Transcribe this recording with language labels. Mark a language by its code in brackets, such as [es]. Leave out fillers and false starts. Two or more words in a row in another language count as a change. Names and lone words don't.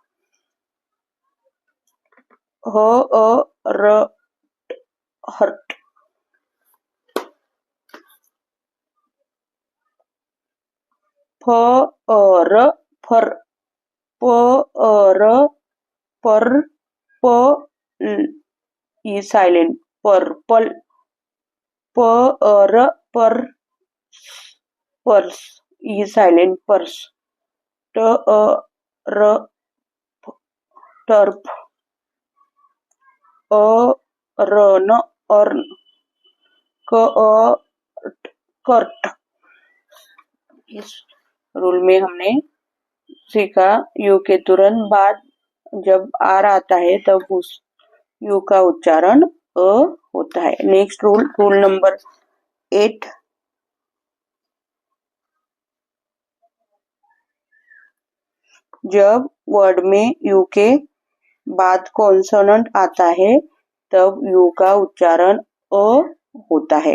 [en] h u r hurt, f u r fur, p u r pur, p e silent purple, p u r pur purse e silent purse, t u r turf, u r n urn, c u curt. [hi] इस रूल में हमने सीखा यू के तुरंत बाद जब आर आता है तब उस यू का उच्चारण अ होता है। [en] next rule number [hi] 8, जब वर्ड में यू के बाद कॉन्सोनेंट आता है तब यू का उच्चारण अ होता है।